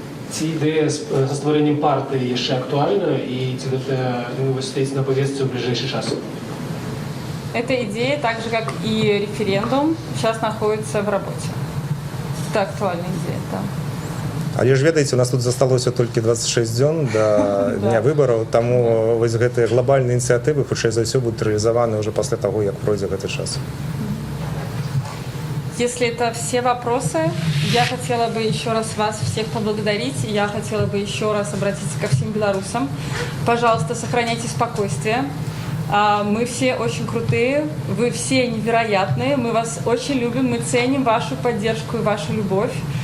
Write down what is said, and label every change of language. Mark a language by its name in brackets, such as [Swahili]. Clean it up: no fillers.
[Ukrainian] Ці ідея з створенням партії ще актуальна, і ці ви стоїть на повістці в ближайший час? [Russian] Эта идея, так же как и референдум, сейчас находится в работе. Это актуальная идея, да. [Belarusian] Але ж ведаеце, у нас тут засталося толькі 26 дзён до дня выбараў, таму вось гэтыя глобальныя ініцыятывы хутчэй за ўсё будуць рэалізаваны ўжо пасля таго, як пройдзе гэты час. [Russian] Если это все вопросы, я хотела бы еще раз вас всех поблагодарить. Я хотела бы еще раз обратиться ко всем белорусам. Пожалуйста, сохраняйте спокойствие. Мы все очень крутые, вы все невероятные, мы вас очень любим, мы ценим вашу поддержку и вашу любовь.